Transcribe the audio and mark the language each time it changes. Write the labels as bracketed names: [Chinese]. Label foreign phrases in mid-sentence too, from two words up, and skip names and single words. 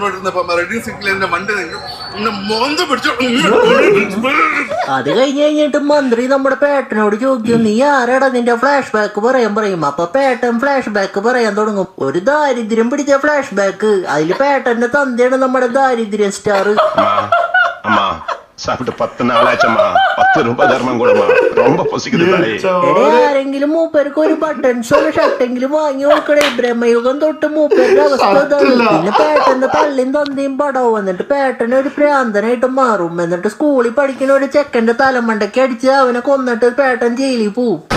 [Malayalam] അത് കഴിഞ്ഞിട്ട് മന്ത്രി നമ്മുടെ പേട്ടനോട് ചോദിക്കും, നീ ആരാടാ നിന്റെ ഫ്ലാഷ് ബാക്ക് പറയാൻ പറയും. അപ്പൊ പേട്ടൻ ഫ്ലാഷ് ബാക്ക് പറയാൻ തുടങ്ങും. ഒരു ദാരിദ്ര്യം പിടിച്ച ഫ്ലാഷ് ബാക്ക്. അതില് പേട്ടന്റെ തന്തയാണ് നമ്മുടെ ദാരിദ്ര്യം സ്റ്റാർ. [Tamil] சாப்பிட்டு 10 நாளாச்சம்மா 10 ரூபாய் தர்மம் கொடுமா ரொம்ப பசிக்குது தாயே [Malayalam] ആരെങ്കിലും മൂപ്പർക്ക് ഒരു ബട്ടൺസോ ഷർട്ടെങ്കിലും വാങ്ങി കൊടുക്കണേ. ബ്രഹ്മയുഗം തൊട്ട് മൂപ്പരുടെ അവസ്ഥ ഇതാണ്. പിന്നെ പേട്ടന്റെ തള്ളിയും തന്തയും പടവും എന്നിട്ട് പേട്ടന് ഒരു ഭ്രാന്തനായിട്ട് മാറും. എന്നിട്ട് സ്കൂളിൽ പഠിക്കുന്ന ഒരു ചെക്കന്റെ തലമണ്ടയ്ക്ക് അടിച്ച് അവനെ കൊന്നിട്ട് പേട്ടൻ ജയിലിൽ പോവും.